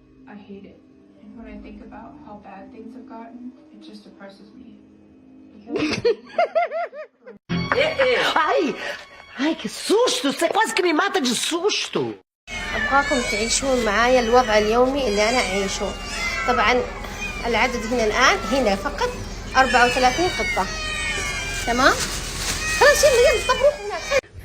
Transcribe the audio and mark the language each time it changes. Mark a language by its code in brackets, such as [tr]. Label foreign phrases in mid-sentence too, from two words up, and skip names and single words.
[en] I hate it. And when I think about how bad things have gotten, it just depresses me. [pt] Ai! Ai, que susto! Você quase que me mata de susto! [ar] أبغاكم تعيشون معايا الوضع اليومي اللي أنا أعيشه. طبعا العدد هنا الآن هنا فقط 34 قطة. تمام؟ خلاص يلا يلا طب روحوا هناك.